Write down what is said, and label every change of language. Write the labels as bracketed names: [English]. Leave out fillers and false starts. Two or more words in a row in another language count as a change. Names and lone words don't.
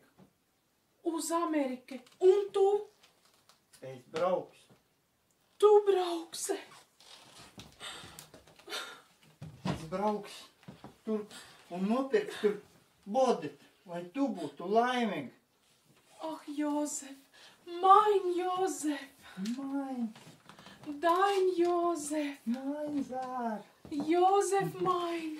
[Latvian] Uz Ameriku. Un tu? Es braukšu. Tu brauksi. Es braukšu tur un nopirkšu tur bodi, lai tu būtu laimīga. [German] Ach, Josef, mein Josef, Mein, dein Josef, mein Zār, Josef mein.